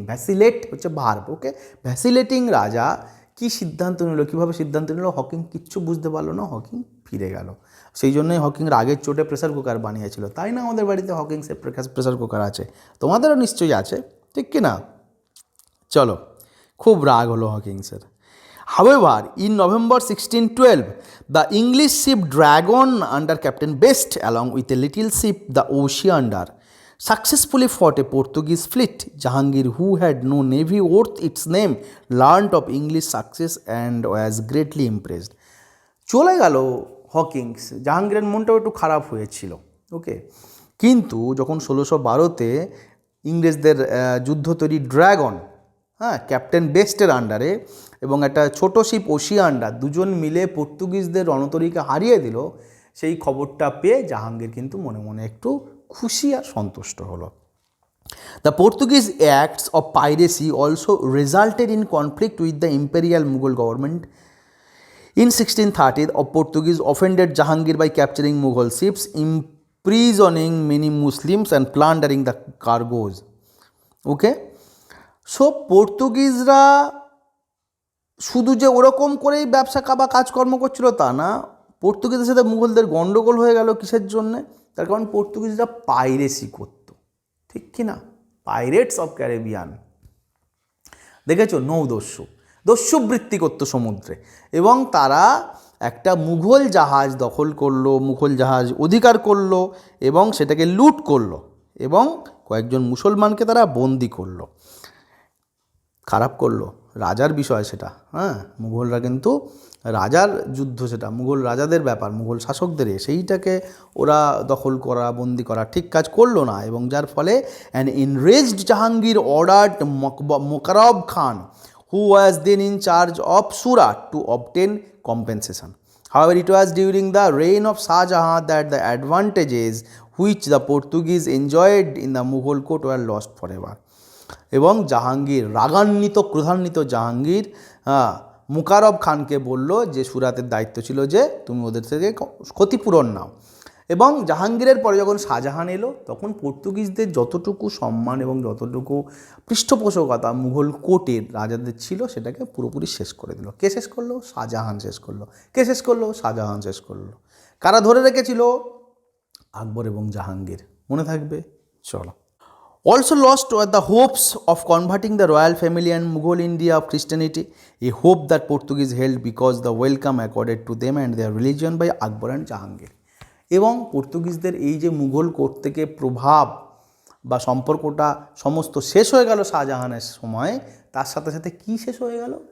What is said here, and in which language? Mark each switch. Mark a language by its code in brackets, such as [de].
[bn] ভ্যাসিলেট হচ্ছে ভার্ব, ওকে। ভ্যাসিলেটিং রাজা কি সিদ্ধান্ত নিল, কীভাবে সিদ্ধান্ত নিল, হকিং কিচ্ছু বুঝতে পারলো না, হকিং ফিরে গেল। সেই জন্যই হকিং রাগের চোটে প্রেসার কুকার বানিয়েছিল, তাই না? আমাদের বাড়িতে হকিংসের প্রেসার কুকার আছে, তোমাদেরও নিশ্চয়ই আছে, ঠিক কি না? চলো, খুব রাগ হলো হকিংসের। [en] However, in November 1612, the English ship Dragon under Captain Best, along with a little ship, the Oceander, successfully fought a Portuguese fleet. Jahangir, who had no navy worth its name, learnt of English success and was greatly impressed. [bn] চলে গেল Hawkins, জাহাঙ্গীরের মনটাও একটু খারাপ হয়েছিল, ওকে। কিন্তু যখন 1612-তে ইংরেজদের যুদ্ধ তৈরি ড্রাগন, হ্যাঁ, ক্যাপ্টেন বেস্টের আন্ডারে, এবং একটা ছোট শিপ ওশিয়ান্ডার, দুজন মিলে পর্তুগিজদের রণতরীকে হারিয়ে দিল, সেই খবরটা পেয়ে জাহাঙ্গীর কিন্তু মনে মনে একটু খুশি আর সন্তুষ্ট হলো। [en] The Portuguese acts of piracy also resulted in conflict with the imperial Mughal government. In 1630, the Portuguese offended Jahangir by capturing Mughal ships, imprisoning many Muslims and plundering the cargoes. Okay? [bn] So পর্তুগিজরা শুধু যে ওরকম করেই ব্যবসা বা কাজকর্ম করছিল তা না, পর্তুগিজদের সাথে মুঘলদের গণ্ডগোল হয়ে গেল কিসের জন্যে? তার কারণ পর্তুগিজরা পাইরেসি করতো, ঠিক কি না? পাইরেটস অফ ক্যারিবিয়ান, দেখেছো, দস্যুবৃত্তি করতো সমুদ্রে, এবং তারা একটা মুঘল জাহাজ দখল করলো, মুঘল জাহাজ অধিকার করলো এবং সেটাকে লুট করলো এবং কয়েকজন মুসলমানকে তারা বন্দি করলো। খারাপ করলো, রাজার বিষয় সেটা, হ্যাঁ, মুঘলরা কিন্তু রাজার যুদ্ধ, সেটা মুঘল রাজাদের ব্যাপার, মুঘল শাসকদের, সেইটাকে ওরা দখল করা, বন্দি করা ঠিক কাজ করলো না, এবং যার ফলে [en] An enraged Jahangir ordered Mokarrab Khan, who was then in charge of Surat, to obtain compensation. However, it was during the reign of Shah Jahan that the advantages which the Portuguese enjoyed in the Mughal court were lost forever. [bn] এবং জাহাঙ্গীর, রাগান্বিত ক্রোধান্বিত জাহাঙ্গীর মুকারব খানকে বলল যে সুরাতের দায়িত্ব ছিল যে তুমি ওদের থেকে ক্ষতিপূরণ নাও, এবং জাহাঙ্গীরের পরে যখন শাহজাহান এলো তখন পর্তুগিজদের যতটুকু সম্মান এবং যতটুকু পৃষ্ঠপোষকতা মুঘল কোর্টের রাজাদের ছিল সেটাকে পুরোপুরি শেষ করে দিল। কে শেষ করলো? শাহজাহান শেষ করলো। কে শেষ করলো? শাহজাহান শেষ করলো। কারা ধরে রেখেছিল? আকবর এবং জাহাঙ্গীর, মনে থাকবে। চলো। [en] Also lost were the hopes of converting the royal family and Mughal India of Christianity, a hope that Portuguese held because the welcome accorded to them and their religion by Akbar and Jahangir. [bn] এবং পর্তুগিজদের এই যে Mughal court থেকে প্রভাব বা সম্পর্কটা সমস্ত শেষ হয়ে গেল শাহজাহানের সময়, তার সাথে সাথে কি শেষ হয়ে গেল?